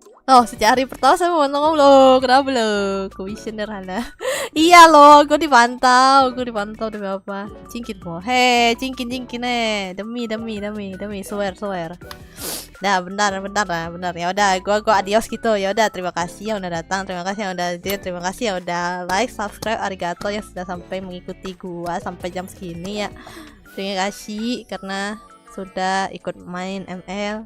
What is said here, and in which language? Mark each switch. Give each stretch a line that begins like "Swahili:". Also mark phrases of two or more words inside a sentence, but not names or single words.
Indonesian: Oh, sejak hari pertama saya mau ngomong loh. Kenapa loh? Komisioner Hana. Iya loh, gue dipantau demi apa? Cingkin mo. Hei, cingkin demi, swear. Nah, benar lah. Ya udah, gua adios gitu. Ya udah, terima kasih yang udah datang, terima kasih yang udah hadir, terima kasih yang udah
English: like, subscribe,
Indonesian: arigato yang sudah sampai mengikuti gua sampai jam segini ya. Terima kasih karena sudah ikut main ML.